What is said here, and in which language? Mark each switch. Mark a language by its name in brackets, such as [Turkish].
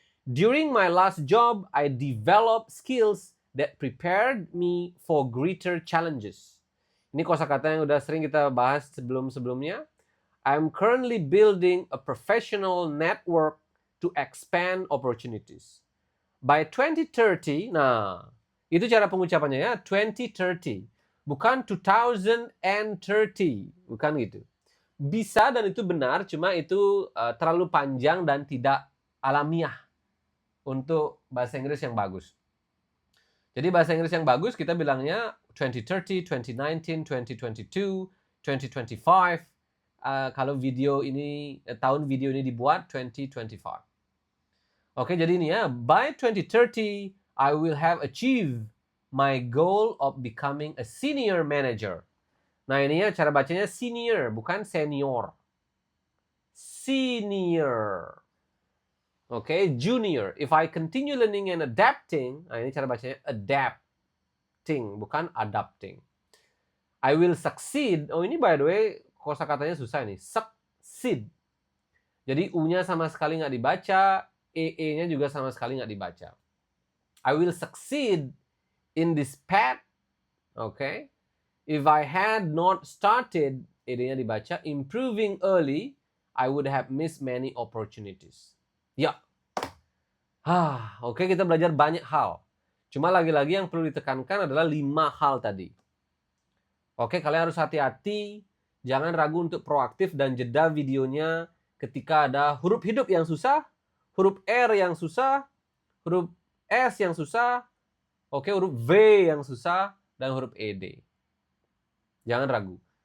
[English] During my last job, I developed skills that prepared me for greater challenges. [Indonesian] Ini kosakata yang udah sering kita bahas sebelum-sebelumnya. [English] I'm currently building a professional network to expand opportunities. By 2030, [Indonesian] nah, itu cara pengucapannya ya, 2030. Bukan 2030, bukan gitu. Bisa dan itu benar, cuma itu terlalu panjang dan tidak alamiah untuk bahasa Inggris yang bagus. Jadi bahasa Inggris yang bagus kita bilangnya 2030, 2019, 2022, 2025. Kalau video ini, tahun video ini dibuat 2025. Oke, jadi ini ya, [English] by 2030, I will have achieved my goal of becoming a senior manager. [Indonesian] Nah, ini ya cara bacanya senior, bukan senior. Senior. Oke, junior. [English] If I continue learning and adapting, [Indonesian] nah ini cara bacanya [English] adapting, [Indonesian] bukan [English] adapting. I will succeed. Oh, ini by the way, [Indonesian] kosakatanya susah ini. [English] Succeed. [Indonesian] Jadi U-nya sama sekali nggak dibaca, E-nya juga sama sekali nggak dibaca. [English] I will succeed in this path, okay? If I had not started, [Indonesian] ED-nya dibaca, [English] improving early, I would have missed many opportunities. [Indonesian] Ya. Oke, kita belajar banyak hal. Cuma lagi-lagi yang perlu ditekankan adalah 5 hal tadi. Oke, kalian harus hati-hati. Jangan ragu untuk proaktif dan jeda videonya ketika ada huruf hidup yang susah, huruf R yang susah, huruf S yang susah, oke, huruf V yang susah, dan huruf ED. Jangan ragu.